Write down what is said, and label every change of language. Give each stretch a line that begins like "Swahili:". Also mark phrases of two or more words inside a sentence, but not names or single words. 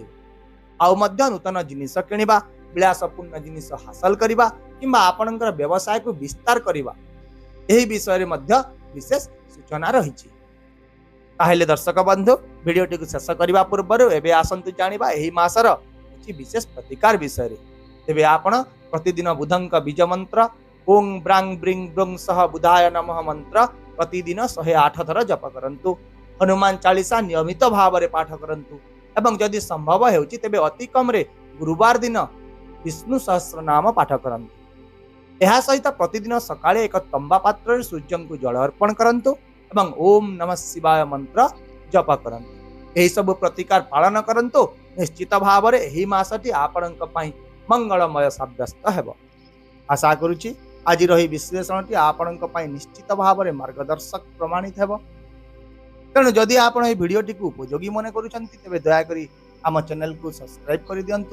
Odia: ଆଉ ମଧ୍ୟ ନୂତନ ଜିନିଷ କିଣିବା, ବିଳାସପୂର୍ଣ୍ଣ ଜିନିଷ ହାସଲ କରିବା କିମ୍ବା ଆପଣଙ୍କର ବ୍ୟବସାୟ କୁ ବିସ୍ତାର କରିବା, ଏହି ବିଷୟ ରେ ମଧ୍ୟ ବିଶେଷ ସୂଚନା ରହିଛି। ତାହେଲେ ଦର୍ଶକ ବନ୍ଧୁ ଭିଡିଓଟି କୁ ଶେଷ କରିବା ପୂର୍ବ ଏବେ ଆସନ୍ତୁ ଜାଣିବା ଏହି ମାସର କିଛି ବିଶେଷ ପ୍ରତିକାର ବିଷୟ ରେ। ତେବେ ଆପଣ ପ୍ରତିଦିନ ବୁଧଙ୍କ ବୀଜ ମନ୍ତ୍ର
Sanskrit: ओं ब्रांग ब्रिंग ब्रुंग सह बुधाय नमः
Odia: ମନ୍ତ୍ର ପ୍ରତିଦିନ 108 ଥର ଜପ କରନ୍ତୁ। ହନୁମାନ ଚାଳିଶା ନିୟମିତ ଭାବ ରେ ପାଠ କରନ୍ତୁ ଏବଂ ଯଦି ସମ୍ଭବ ହେଉଛି ତେବେ ଅତି କମ ରେ ଗୁରୁବାର ଦିନ ବିଷ୍ଣୁ ସହସ୍ର ନାମ ପାଠ କରନ୍ତୁ। ଏହା ସହିତ ପ୍ରତିଦିନ ସକାଳେ ଏକ ତମ୍ବା ପାତ୍ର ରେ ସୂର୍ଯ୍ୟ କୁ ଜଳ ଅର୍ପଣ କରନ୍ତୁ ଏବଂ
Sanskrit: ओम नमः शिवाय
Odia: ମନ୍ତ୍ର ଜପ କରନ୍ତୁ। ଏହି ସବୁ ପ୍ରତିକାର ପାଳନ କରନ୍ତୁ। ନିଶ୍ଚିତ ଭାବ ରେ ଏହି ମାସଟି ଆପଣଙ୍କ ପାଇଁ ମଙ୍ଗଳମୟ ସାବ୍ୟସ୍ତ ହେବ। ଆଶା କରୁଛି ଆଜି ରହି ବିଶ୍ଳେଷଣଟି ଆପଣଙ୍କ ପାଇଁ ନିଶ୍ଚିତ ଭାବ ରେ ମାର୍ଗଦର୍ଶକ ପ୍ରମାଣିତ ହେବ। ତେଣୁ ଯଦି ଆପଣ ଏ ଭିଡିଓଟି କୁ ଉପଯୋଗୀ ମନେ କରୁଛନ୍ତି ତେବେ ଦୟା କରି ଆମ ଚ୍ୟାନେଲ କୁ ସବସ୍କ୍ରାଇବ କରି ଦିଅନ୍ତୁ।